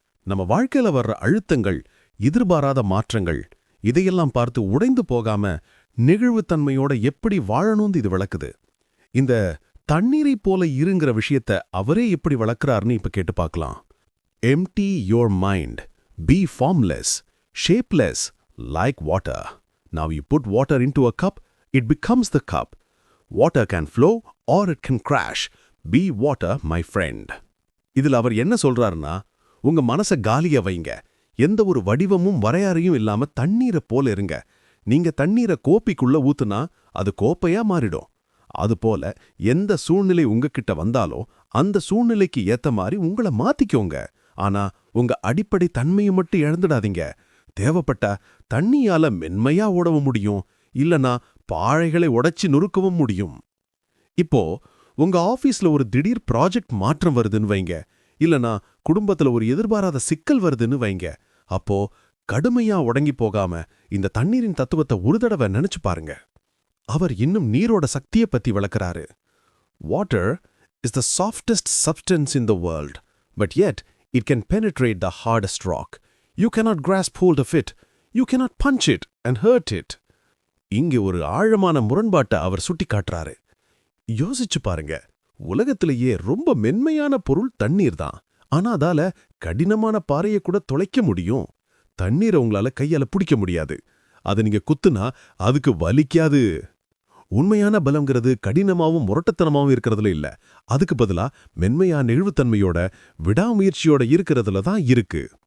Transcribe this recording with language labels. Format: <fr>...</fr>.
<ta>நம்ம வாழ்க்கையில வர்ற அழுத்தங்கள், எதிர்பாராத மாற்றங்கள், இதையெல்லாம் பார்த்து உடைந்து போகாம நெகிழ்வுத்தன்மையோட எப்படி வாழணும்னு இது விளக்குது. இந்த தண்ணீரை போல இருங்கிற விஷயத்த அவரே எப்படி வளர்க்கிறார்னு இப்ப கேட்டு பார்க்கலாம்.</ta> <en>Empty your mind, be formless, shapeless, like water. Now you put water into a cup, it becomes the cup. Water can flow or it can crash. Be water, my friend.</en> <ta>இதில் அவர் என்ன சொல்றாருன்னா, உங்க மனச காலியா வைங்க, எந்த ஒரு வடிவமும் வரையறையும் இல்லாம தண்ணீரை போல இருங்க. நீங்க தண்ணீரை கோப்பைக்குள்ள ஊத்துனா அது கோப்பையா மாறிடும். அதுபோல எந்த சூழ்நிலை உங்ககிட்ட வந்தாலோ அந்த சூழ்நிலைக்கு ஏத்த மாதிரி உங்களை மாத்திக்கோங்க. ஆனா உங்க அடிப்படை தன்மையை மட்டும் இழந்துடாதீங்க. தேவைப்பட்டா தண்ணியால மென்மையா ஓடவும் முடியும், இல்லனா பாறைகளை உடைச்சு நுறுக்கவும் முடியும். இப்போ உங்க ஆபீஸ்ல ஒரு திடீர் ப்ராஜெக்ட் மாற்றம் வருதுன்னு வைங்க, இல்லனா குடும்பத்துல ஒரு எதிர்பாராத சிக்கல் வருதுன்னு வைங்க. அப்போ கடுமையா உடங்கி போகாம இந்த தண்ணீரின் தத்துவத்தை ஒரு தடவை நினைச்சு பாருங்க. அவர் இன்னும் நீரோட சக்தியை பத்தி விளக்குறாரு.</ta> <en>Water is the softest substance in the world, but yet it can penetrate the hardest rock. You cannot grasp hold of it. You cannot punch it and hurt it.</en> <ta>இங்கே ஒரு ஆழமான முரண்பாட்டை அவர் சுட்டி காட்டுறாரு. யோசிச்சு பாருங்க, உலகத்திலேயே ரொம்ப மென்மையான பொருள் தண்ணீர் தான். ஆனா அதால கடினமான பாறையை கூட துளைக்க முடியும். தண்ணீரை உங்களால கையால பிடிக்க முடியாது. அதை நீங்க குத்துனா அதுக்கு வலிக்காது. உண்மையான பலம்ங்கிறது கடினமாவும் முரட்டத்தனமாவும் இருக்கிறதுல இல்ல, அதுக்கு பதிலா மென்மையான நெகிழ்வுத்தன்மையோட விடாமுயற்சியோட இருக்கிறதுல தான் இருக்கு.</ta>